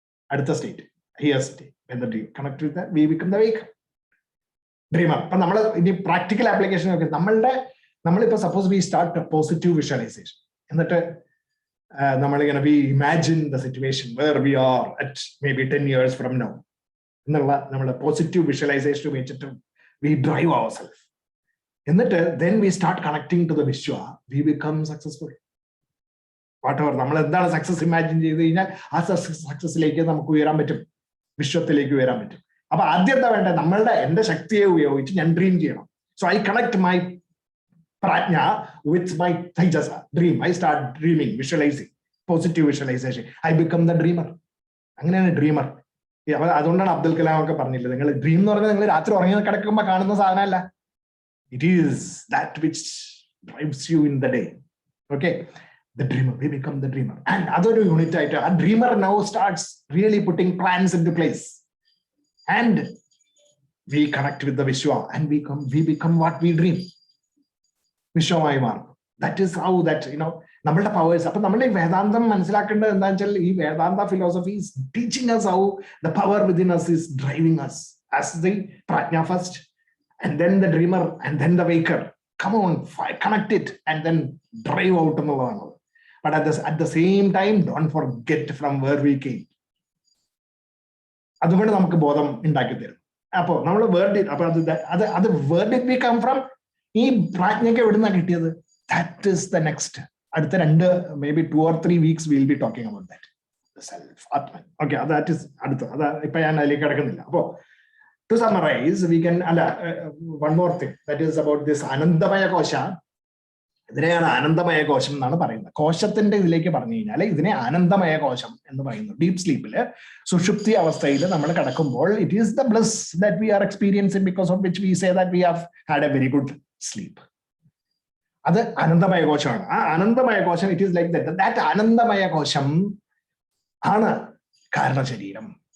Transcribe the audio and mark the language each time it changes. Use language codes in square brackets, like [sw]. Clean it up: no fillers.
[en] അടുത്ത state here state. when the dream connect with that, we become the waker, dreamer. [ml] അപ്പൊ നമ്മൾ ഇനി practical application നോക്കി. നമ്മളിപ്പോ suppose [en] we start a positive visualization, [ml] എന്നിട്ട് നമ്മളിങ്ങനെ [en] we imagine the situation where we are at maybe 10 years from now [ml] എന്നുള്ള നമ്മളെ positive visualisation വെച്ചിട്ട് [en] we drive ourselves. എന്നിട്ട് then we start connecting to the Vishwa, we become successful. [ml] Whatever നമ്മൾ എന്താണ് success imagine ചെയ്ത് കഴിഞ്ഞാൽ ആ സക്സസിലേക്ക് നമുക്ക് ഉയരാൻ പറ്റും, വിശ്വത്തിലേക്ക് ഉയരാൻ പറ്റും. അപ്പൊ ആദ്യം എന്താ വേണ്ടത്? എന്റെ ശക്തിയെ ഉപയോഗിച്ച് ഞാൻ ഡ്രീം ചെയ്യണം. [en] So I connect my prajna with my Taijasa, dream. I start dreaming, visualizing, positive visualization. I become the dreamer. [ml] അങ്ങനെയാണ് ഡ്രീമർ. അപ്പൊ അതുകൊണ്ടാണ് അബ്ദുൽ കലാം ഒക്കെ പറഞ്ഞില്ല, നിങ്ങൾ ഡ്രീം എന്ന് പറഞ്ഞാൽ നിങ്ങൾ രാത്രി ഉറങ്ങി കിടക്കുമ്പോൾ കാണുന്ന സാധനമല്ല. [en] It is that which drives you in the day. Okay, the dreamer, we become the dreamer. And other unit item, a dreamer now starts really putting plans into place, and we connect with the Vishwa, and we become what we dream. Vishwamaya. That is how that, നമ്മളുടെ powers. [ml] അപ്പൊ നമ്മൾ ഈ വേദാന്തം മനസ്സിലാക്കേണ്ടത് എന്താണെന്ന് വെച്ചാൽ ഈ വേദാന്ത philosophy [en] is teaching us how the power within us is driving us as the prajna first, and then the dreamer, and then the waker. Come on, connect it and then drive out എന്നുള്ളതാണ്. But at the same time, don't forget from where we came. [ml] അതുകൊണ്ട് നമുക്ക് ബോധം ഉണ്ടാക്കി തരും. അപ്പോ നമ്മൾ അത് [en] where did we come from? [ml] ഈ പ്രാജ്ഞയ്ക്ക് എവിടുന്നാ കിട്ടിയത്? [en] That is the next. അടുത്ത maybe 2 or 3 weeks we'll be talking about that. the self, Atman. Okay, that is അടുത്ത. [ml] അത് ഇപ്പൊ ഞാൻ അതിലേക്ക് കിടക്കുന്നില്ല. [en] അപ്പോ to summarize, we can one more thing, that is about this Anandamaya Kosha. [ml] ഇതിനെയാണ് ആനന്ദമയ കോശം എന്നാണ് പറയുന്നത്. കോശത്തിന്റെ ഇതിലേക്ക് പറഞ്ഞു കഴിഞ്ഞാൽ ഇതിനെ ആനന്ദമയ കോശം എന്ന് പറയുന്നു. ഡീപ് സ്ലീപ്പില്, സുഷുപ്തി അവസ്ഥയിൽ നമ്മൾ കിടക്കുമ്പോൾ [en] It is the bliss that we are experiencing, because of which we say that we have had a very good sleep. [ml] അത് ആനന്ദമയ കോശമാണ്. ആ ആനന്ദമയ കോശം, [en] it is like that [ml] ആനന്ദമയ കോശം ആണ് കാരണശരീരം.